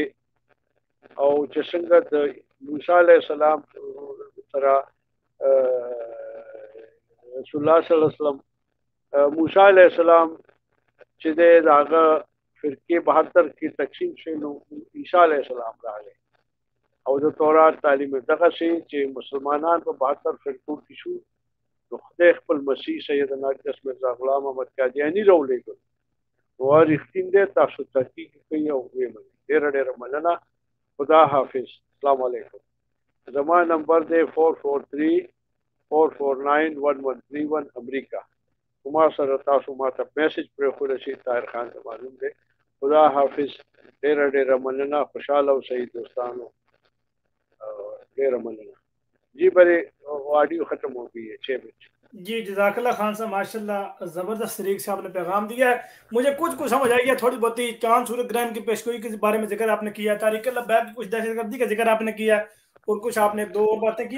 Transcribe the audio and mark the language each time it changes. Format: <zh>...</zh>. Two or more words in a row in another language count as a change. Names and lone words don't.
<ps>او چې څنګه د موسی</ps> <ar>علیه السلام</ar> <ps>سره رسول الله</ps> <ar>صلی الله علیه وسلم</ar> <ps>موسی</ps> <ar>علیہ السلام</ar> <ps>چې د هغه فرقې 72 کې تقسیم شوی نو عیسی</ps> <ar>علیہ السلام</ar> <ps>راغی او د تورات تعلیم دغه شی چې مسلمانان په 72 فرقو کې شو نو خدای خپل مسیح سیدنا اقدس مرزا غلام احمد قادیانی راولېږل. نو رښتین دی، تاسو تحقیق کوئ او ویې منئ. ډېره ډېره مننه. خدا حافظ.</ps> <ar>السلام علیکم.</ar> <ps>زما نمبر دی 443-449-1131 امریکا. ما سره تاسو ما ته میسج پرې خو رشي طاهر خان ته معلوم دی. خدا حافظ. ډېره ډېره مننه. خوشحاله اوسئ دوستانو. ډېره مننه.</ps> <ur>جی بھائی آڈیو ختم ہو گئی ہے 6 بجے. جی</ur> <ar>جزاک اللہ</ar> <ur>خان صاحب،</ur> <ar>ماشاء اللہ</ar> <ur>زبردست طریقے سے آپ نے پیغام دیا ہے. مجھے کچھ سمجھ آئی ہے، تھوڑی بہت ہی چاند سورج گرہن کی پیشگوئی کے بارے میں ذکر آپ نے کیا، تاریخ اللہ بیک کچھ دہشت گردی کا ذکر آپ نے کیا، اور کچھ آپ نے دو اور باتیں کی.</ur>